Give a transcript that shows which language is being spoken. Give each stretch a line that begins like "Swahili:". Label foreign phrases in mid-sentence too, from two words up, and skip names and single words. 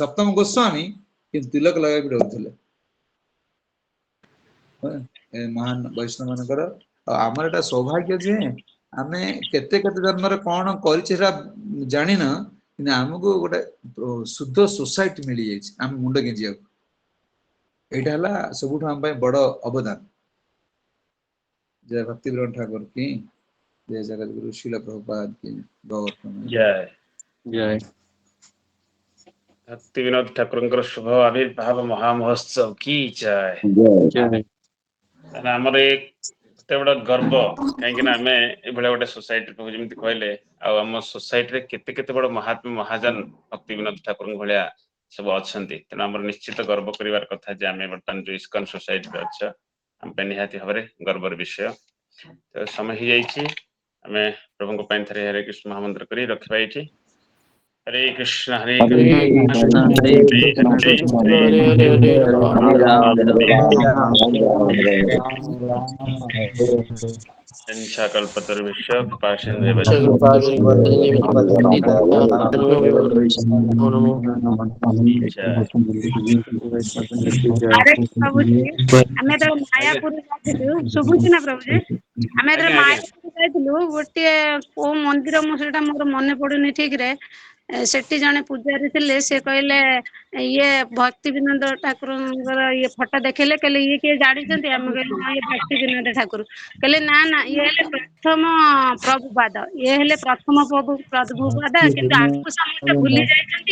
Odia: ସପ୍ତମ ଗୋସ୍ୱାମୀ କିନ୍ତୁ ତିଲକ ଲଗେଇବାକୁ ଡରୁଥିଲେ। ଏ ମହାନ ବୈଷ୍ଣବ ମାନଙ୍କର ଆଉ ଆମର ଏଟା ସୌଭାଗ୍ୟ ଯେ ଆମେ କେତେ କେତେ ଜନ୍ମରେ କଣ କରିଛେ ସେଟା ଜାଣିନ କିନ୍ତୁ ଆମକୁ ଗୋଟେ ଶୁଦ୍ଧ ସୋସାଇଟି ମିଳିଯାଇଛି ଆମ ମୁଣ୍ଡ ଗେଞ୍ଜିବାକୁ। ଏଇଟା ହେଲା ସବୁଠୁ ଆମ ପାଇଁ ବଡ ଅବଦାନ।
Hindi: जय भक्ति विनोद ठाकुर की जय जगतगुरु श्रील प्रभुपाद की गौतम। जय
Odia: ଜୟ भक्ति विनोद ठाकुरଙ୍କର ଶୁଭ ଆବିର୍ଭାବ ମହାମହୋତ୍ସବ କି ଜୟ। ଜୟ ଆମର ଏତେ ବଡ ଗର୍ବ କାହିଁକି ନା ଆମେ ଏଭଳିଆ ଗୋଟେ ସୋସାଇଟି ଯେମିତି କହିଲେ ଆଉ ଆମ ସୋସାଇଟିରେ କେତେ କେତେ ବଡ ମହାତ୍ମା ମହାଜନ ଭକ୍ତି ବିନୋଦ ଠାକୁରଙ୍କ ଭଳିଆ ସବୁ ଅଛନ୍ତି। ତେଣୁ ଆମର ନିଶ୍ଚିତ ଗର୍ବ କରିବାର କଥା ଯେ ଆମେ ବର୍ତ୍ତମାନ ଯୋଉ ଇସ୍କନ ସୋସାଇଟିରେ ଅଛ ଆମ ପାଇଁ ନିହାତି ଭାବରେ ଗର୍ବର ବିଷୟ। ତ ସମୟ ହେଇଯାଇଛି ଆମେ ପ୍ରଭୁଙ୍କ ପାଇଁ ଥରେ ହରେ କୃଷ୍ଣ ମହାମନ୍ତ୍ର କରି ରଖିବା ଏଇଠି।
Sanskrit: हरे कृष्ण हरे
Odia: ହରେ କୃଷ୍ଣ ହରେ କୃଷ୍ଣ କୃଷ୍ଣ ହରେ ହରେ ହରେ ରାମ ରାମ ହରେ
Sanskrit: कल्पतरुभ्यश्च कृपा सिन्धुभ्यश्च
Odia: ଜଗନ୍ନାଥ ନମୋ ନମୋ ଆରେ ପ୍ରଭୁଜୀ ଆମେ ଯେତେବେଳେ ଆଜ୍ଞା ମାୟାପୁର ଯାଇଥିଲୁ ଶୁଭୁଛି ନା ପ୍ରଭୁଜୀ ଆମେ ଯେତେବେଳେ ଆଜ୍ଞା ଆଜ୍ଞା ମାୟାପୁର ଯାଇଥିଲୁ ଗୋଟିଏ କୋଉ ମନ୍ଦିର ମୁଁ ସେଇଟା ମୋର ମନେ ପଡୁନି ଠିକ ରେ ସେଠି ଜଣେ ପୂଜାରୀ ଥିଲେ ସେ କହିଲେ ଇଏ ଭକ୍ତି ବିନୋଦ ଠାକୁରଙ୍କର ଇଏ ଫଟୋ ଦେଖେଇଲେ କହିଲେ ଇଏ କିଏ ଜାଣିଛନ୍ତି ଆମେ କହିଲେ ହଁ ଇଏ ଭକ୍ତି ବିନୋଦ ଠାକୁର କହିଲେ ନା ନା ଇଏ ହେଲେ ପ୍ରଥମ ପ୍ରଭୁପାଦ ଇଏ ହେଲେ ପ୍ରଥମ ପ୍ରଭୁପାଦ କିନ୍ତୁ ଆକୁ ସମସ୍ତେ ଭୁଲି ଯାଇଛନ୍ତି।